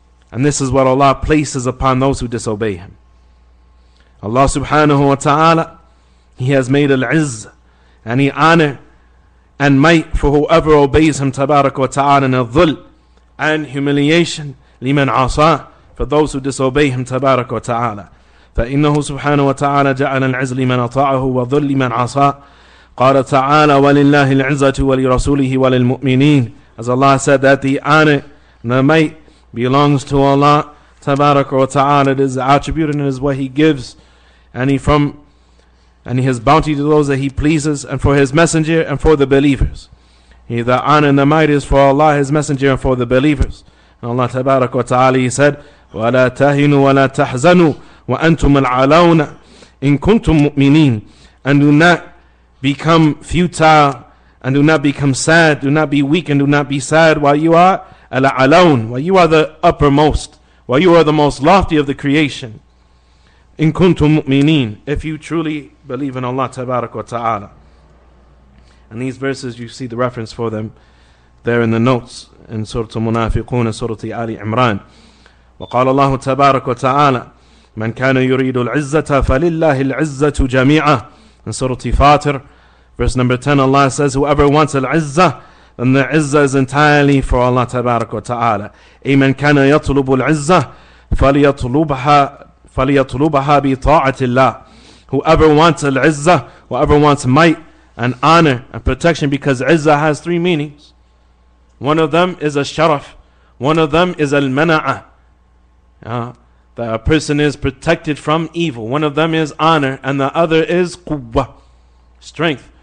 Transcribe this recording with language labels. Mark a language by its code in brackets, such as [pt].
[en] And this is what Allah places upon those who disobey Him. Allah subhanahu wa ta'ala, He has made al-izz, and He honor and might for whoever obeys Him tabarak wa ta'ala, and al-dhul, and humiliation, [ar] liman asa, [en] for those who disobey Him tabarak wa ta'ala. [ar] فإنه سبحانه وتعالى جعل العز لمن أطاعه وذل لمن عصاه. قال تعالى ولله العزة ولرسوله وللمؤمنين. [en] As Allah said that the honor and the might belongs to Allah tabarak wa ta'ala. It is attributed and it is what He gives, and His bounty to those that He pleases, and for His messenger and for the believers. The honor and the might is for Allah, His messenger, and for the believers. And Allah tabarak wa ta'ala, He said, [ar] وَلَا تَهِنُوا وَلَا تَحْزَنُوا وَأَنْتُمُ الْعَلَوْنَ إِن كُنْتُم مُؤْمِنِينَ. [en] And do not become futile, and do not become sad, do not be weak, and do not be sad while you are al-alawun, while you are the uppermost, while you are the most lofty of the creation. [ar] In kuntum mu'minin, [en] if you truly believe in Allah tabarak wa ta'ala. And these verses, you see the reference for them there in the notes in Surah Al-Munafiqun and Surah Ali Imran. [ar] وقال الله تبارك وتعالى من كان يريد العزة فلله العزة جميعا. [en] In Surah Fatir, verse number 10, Allah says, whoever wants al-izzah, then the izzah is entirely for Allah tabarak wa ta'ala. [ar] من كان يطلب العزة فليطلبها بطاعة الله. [en] Whoever wants al-izzah, whoever wants might and honor and protection, because izzah has three meanings. One of them is al-sharaf, one of them is al-mana'ah, that a person is protected from evil. One of them is honor, and the other is quwwah, strength.